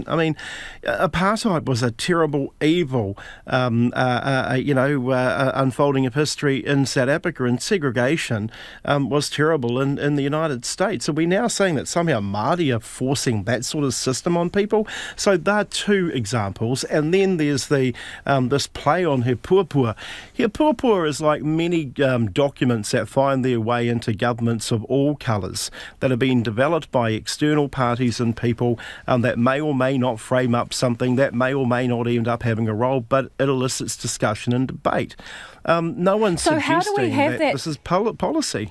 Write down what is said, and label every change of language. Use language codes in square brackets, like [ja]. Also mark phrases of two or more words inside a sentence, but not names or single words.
[en] I mean, apartheid was a terrible evil, unfolding of history in South Africa, and segregation was terrible in the United States. Are we now saying that somehow Māori are forcing that sort of system on people? So there are two examples, and then there's this play on he puapua. He puapua is like many documents that find their way into governments of all colours that have been developed by external parties and people that may or may not frame up something that may or may not end up having a role, but it elicits discussion and debate. No one's suggesting that this is policy.